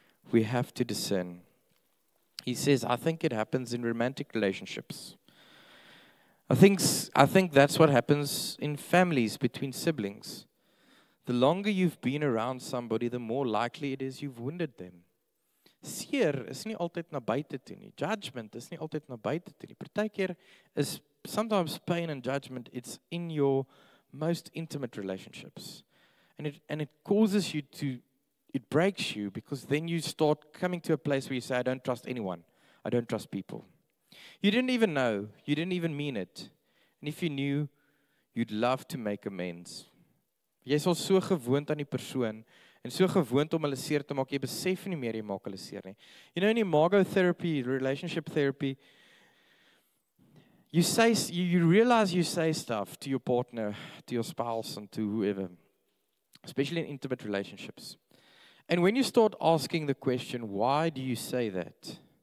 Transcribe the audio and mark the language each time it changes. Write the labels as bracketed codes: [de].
[en] We have to discern. He says, I think it happens in romantic relationships. I think that's what happens in families between siblings. The longer you've been around somebody, the more likely it is you've wounded them. [af] Seer is nie altyd na buite toe nie. Judgment is nie altyd na buite toe nie. Partykeer is [en] sometimes pain and judgment, it's in your most intimate relationships. And it causes you to, it breaks you because then you start coming to a place where you say, I don't trust anyone. I don't trust people. You didn't even know. You didn't even mean it. And if you knew, you'd love to make amends. [af] Jy is al so gewoond aan die persoon en so gewoond om hulle seer te maak, jy besef nie meer jy maak hulle seer nie. [en] You know, in imago therapy, relationship therapy, you realize you say stuff to your partner, to your spouse, and to whoever, especially in intimate relationships. And when you start asking the question, why do you say that?